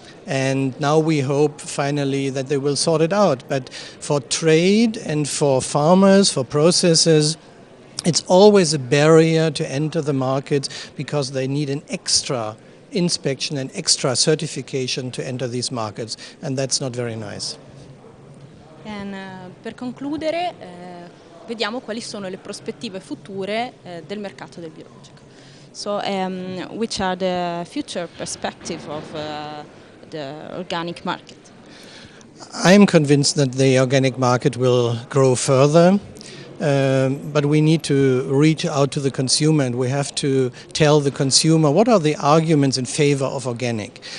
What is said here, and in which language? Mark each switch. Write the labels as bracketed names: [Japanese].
[English] And now we hope finally that they will sort it out. But for trade and for farmers, for processors, it's always a barrier to enter the market because they need an extra inspection and extra certification to enter these markets, and that's not very nice. [Italian] And, per concludere, vediamo quali sono le prospettive future del mercato del biologico. [English] So, which are the future perspective of the organic market? I'm convinced that the organic market will grow further. But we need to reach out to the consumer, and we have to tell the consumer what are the arguments in favor of organic.